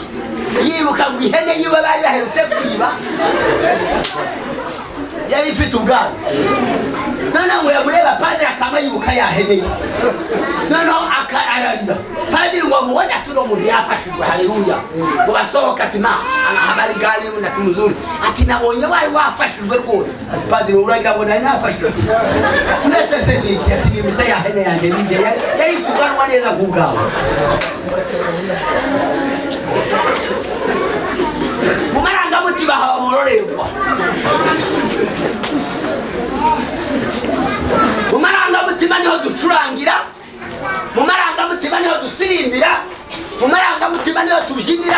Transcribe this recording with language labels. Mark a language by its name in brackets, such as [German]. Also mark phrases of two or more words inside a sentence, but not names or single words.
[Kinyarwanda] Yibuka ngo ihene yiwe bari baherutse kwiba yari ifite ubwanwa. noneho ngo yamureba padiri akaba yibuka yaheneye, noneho ararira. Padiri ngo amubone ati uno muntu yafashijwe, haleluya. Ngo basohoka ati ma [Swahili] habari gani [Kinyarwanda] ati muzuri, ati nabonye wari wafashijwe rwose. Ati padiri uragira ngo nari nafashijwe, ndetse se niki ati ni misa yaheneye yanjye nije yari suganwa neza kubwawe. Mumarangamutima haba murorerwa, mumarangamutima niho ducurangira, mumarangamutima niho dusirimbira, mumarangamutima niho tubyinira.